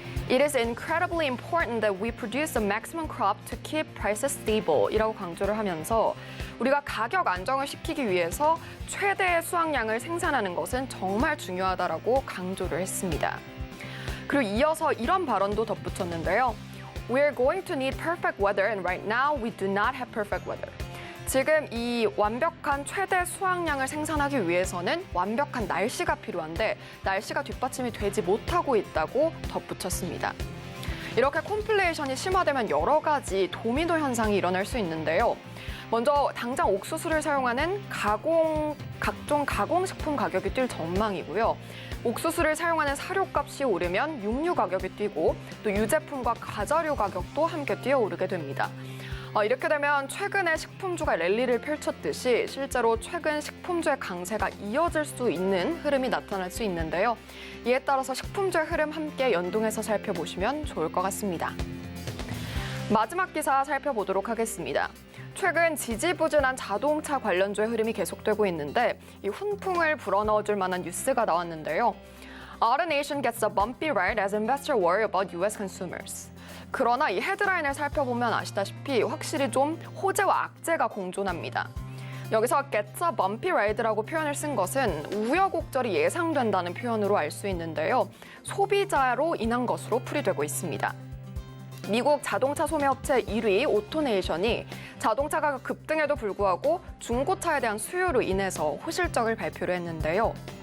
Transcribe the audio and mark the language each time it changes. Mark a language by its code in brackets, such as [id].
[en] It is incredibly important that we produce the maximum crop to keep prices stable [ko] 이라고 강조를 하면서 우리가 가격 안정을 시키기 위해서 최대의 수확량을 생산하는 것은 정말 중요하다라고 강조를 했습니다. 그리고 이어서 이런 발언도 덧붙였는데요. [en] We're going to need perfect weather and right now we do not have perfect weather. [ko] 지금 이 완벽한 최대 수확량을 생산하기 위해서는 완벽한 날씨가 필요한데 날씨가 뒷받침이 되지 못하고 있다고 덧붙였습니다. 이렇게 콘플레이션이 심화되면 여러 가지 도미노 현상이 일어날 수 있는데요. 먼저 당장 옥수수를 사용하는 각종 가공식품 가격이 뛸 전망이고요. 옥수수를 사용하는 사료값이 오르면 육류 가격이 뛰고 또 유제품과 과자류 가격도 함께 뛰어오르게 됩니다. 이렇게 되면 최근에 식품주가 랠리를 펼쳤듯이 실제로 최근 식품주의 강세가 이어질 수 있는 흐름이 나타날 수 있는데요. 이에 따라서 식품주의 흐름 함께 연동해서 살펴보시면 좋을 것 같습니다. 마지막 기사 살펴보도록 하겠습니다. 최근 지지부진한 자동차 관련주의 흐름이 계속되고 있는데 이 훈풍을 불어넣어줄 만한 뉴스가 나왔는데요. [en] AutoNation gets a bumpy ride as investor worry about U.S. consumers. [ko] 그러나 이 헤드라인을 살펴보면 아시다시피 확실히 좀 호재와 악재가 공존합니다. 여기서 [en] gets a bumpy ride [ko] 라고 표현을 쓴 것은 우여곡절이 예상된다는 표현으로 알 수 있는데요. 소비자로 인한 것으로 풀이되고 있습니다. 미국 자동차 소매업체 1위 오토네이션이 자동차 가격 급등에도 불구하고 중고차에 대한 수요로 인해서 호실적을 발표를 했는데요.